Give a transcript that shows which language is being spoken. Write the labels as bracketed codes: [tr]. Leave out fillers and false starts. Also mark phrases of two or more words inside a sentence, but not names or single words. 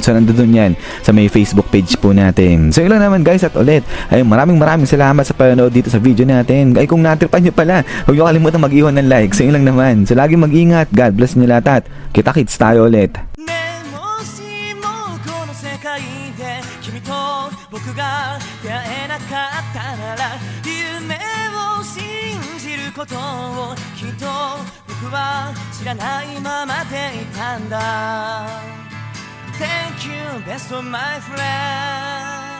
[tl] So nandoon yan sa may Facebook page po natin. So yun lang naman guys, at ulit ay maraming salamat sa panonood dito sa video natin. Ay kung natripan nyo pala, huwag nyo kalimutan mag-iwan ng like. So yun lang naman. So lagi mag-ingat. [en] God bless [tl] nyo lahat at kita-kits tayo ulit. [ja] 僕が出会えなかったなら夢を信じることことをきっと僕は知らないままでいたんだ [en] Thank you best of my friend